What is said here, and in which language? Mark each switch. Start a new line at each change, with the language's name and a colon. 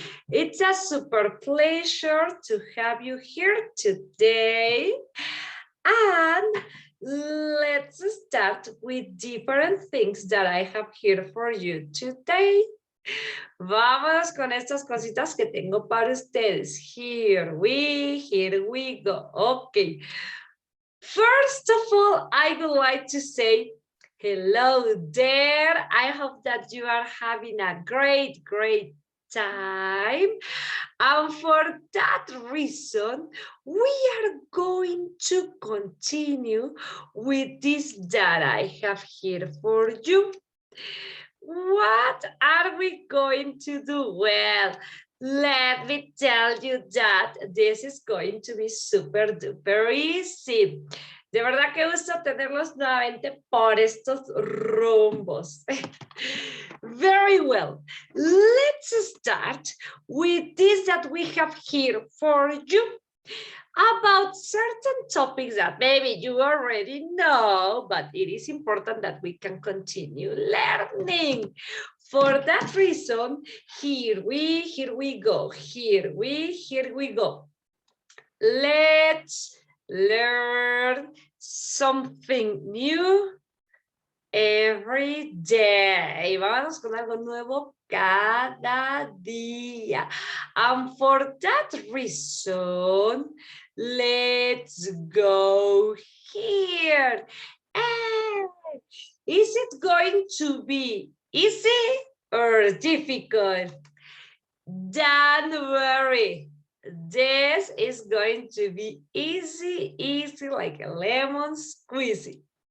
English: It's a super pleasure to have you here today. And let's start with different things that I have here for you today.
Spanish: Vamos con estas cositas que tengo para ustedes.
English: Here we go. Okay. First of all, I would like to say hello there. I hope that you are having a great time. And for that reason, we are going to continue with this that I have here for you. What are we going to do? Well, let me tell you that this is going to be super duper easy.
Spanish: De verdad que gusto tenerlos nuevamente por estos rumbos.
English: Very well. Let's start with this that we have here for you about certain topics that maybe you already know, but it is important that we can continue learning. For that reason, here we go. Here we go. Let's learn something new every day.
Spanish: Vamos con algo nuevo cada día.
English: And for that reason, let's go here. And is it going to be easy or difficult? Don't worry. This is going to be easy like a lemon squeezy.